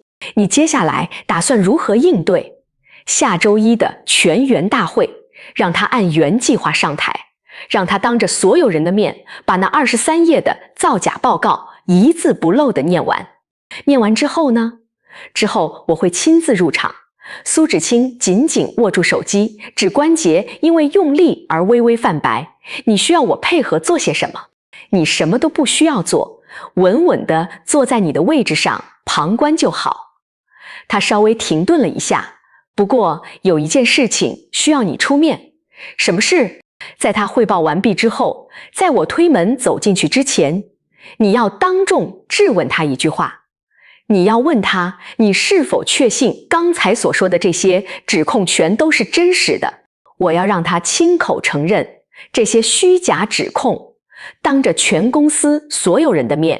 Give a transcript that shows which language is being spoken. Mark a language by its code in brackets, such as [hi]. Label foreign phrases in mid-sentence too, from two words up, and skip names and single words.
[zh] 你接下來打算如何應對？下周一的全員大會，讓他按原計劃上台，讓他當着所有人的面把那23頁的造假報告一字不漏地念完。念完之後呢？之後我會親自入場。蘇芷清緊緊握住手機，指關節因為用力而微微泛白。你需要我配合做些什麼？你什麼都不需要做，穩穩地坐在你的位置上旁觀就好。他稍微停頓了一下，不過有一件事情需要你出面。什麼事？在他匯報完畢之後，在我推門走進去之前，你要當眾質問他一句話。你要問他，你是否確信剛才所說的這些指控全都是真實的？我要讓他親口承認這些虛假指控，當着全公司所有人的面。